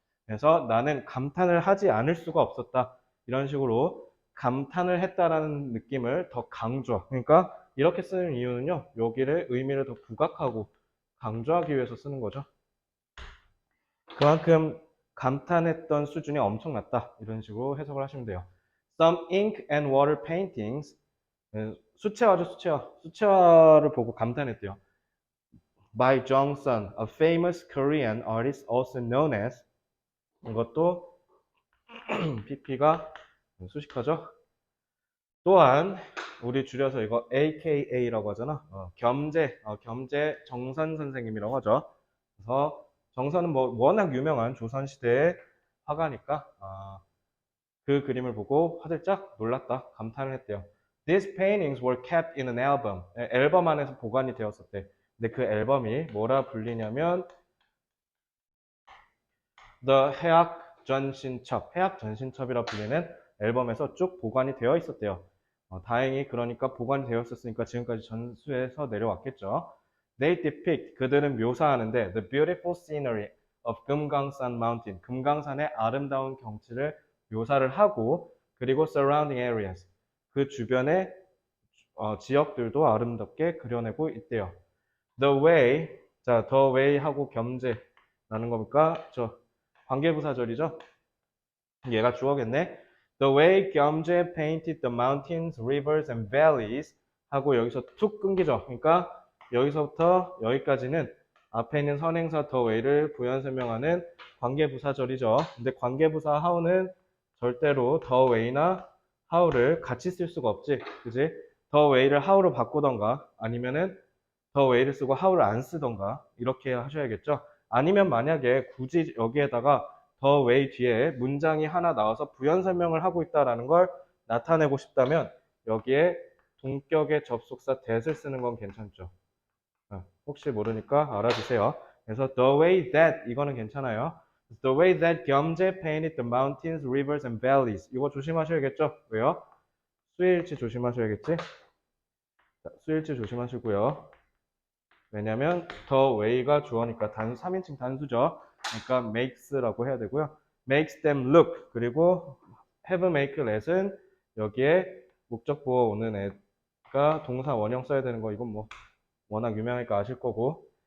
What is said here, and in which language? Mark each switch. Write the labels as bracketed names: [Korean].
[Korean] 그래서 나는 감탄을 하지 않을 수가 없었다. 이런 식으로 감탄을 했다라는 느낌을 더 강조. 그러니까 이렇게 쓰는 이유는요. 여기를 의미를 더 부각하고 강조하기 위해서 쓰는 거죠. 그만큼 감탄했던 수준이 엄청났다. 이런 식으로 해석을 하시면 돼요. [English] Some ink and water paintings. [Korean] 수채화죠, 수채화. 수채화를 보고 감탄했대요. [English] By Jongsun, a famous Korean artist also known as [Korean] 이것도 PP가 수식하죠. 또한 우리 줄여서 이거 AKA라고 하잖아. 겸재 정선 선생님이라고 하죠. 그래서 정선은 뭐 워낙 유명한 조선시대의 화가니까 그 그림을 보고 화들짝 놀랐다, 감탄을 했대요. [English] These paintings were kept in an album. [Korean] 앨범 안에서 보관이 되었었대. 근데 그 앨범이 뭐라 불리냐면 The 해학 전신첩이라 불리는 앨범에서 쭉 보관이 되어 있었대요. 다행히 그러니까 보관이 되어 있었으니까 지금까지 전수해서 내려왔겠죠. [English] They depict, [Korean] 그들은 묘사하는데 [English] the beautiful scenery of [Korean] 금강산 mountain, 금강산의 아름다운 경치를 묘사를 하고 그리고 [English] surrounding areas, [Korean] 그 주변의 지역들도 아름답게 그려내고 있대요. [English] The way, [Korean] 자, [English] the way [Korean] 하고 겸재라는 거 볼까? 저 관계부사절이죠? 얘가 주어겠네. [English] The way 겸재 painted the mountains, rivers and valleys [Korean] 하고 여기서 툭 끊기죠. 그러니까 여기서부터 여기까지는 앞에 있는 선행사 the way를 부연 설명하는 관계부사절이죠. 근데 관계부사 how는 절대로 the way나 how를 같이 쓸 수가 없지. 그지? the way를 how로 바꾸던가 아니면은 the way를 쓰고 how를 안 쓰던가 이렇게 하셔야겠죠. 아니면 만약에 굳이 여기에다가 the way 뒤에 문장이 하나 나와서 부연 설명을 하고 있다라는 걸 나타내고 싶다면 여기에 동격의 접속사 that을 쓰는 건 괜찮죠. 혹시 모르니까 알아주세요. 그래서 [English] the way that [Korean] 이거는 괜찮아요. [English] The way that 겸재 painted the mountains, rivers and valleys [Korean] 이거 조심하셔야겠죠? 왜요? 수일치 조심하셔야겠지? 자, 수일치 조심하시고요. 왜냐면 the way가 주어니까 단수 3인칭 단수죠. 그러니까 makes라고 해야 되고요. [English] makes them look [Korean] 그리고 have make let은 여기에 목적 보어 오는 애가 동사 원형 써야 되는 거 이건 뭐 워낙 유명하니까 아실 거고.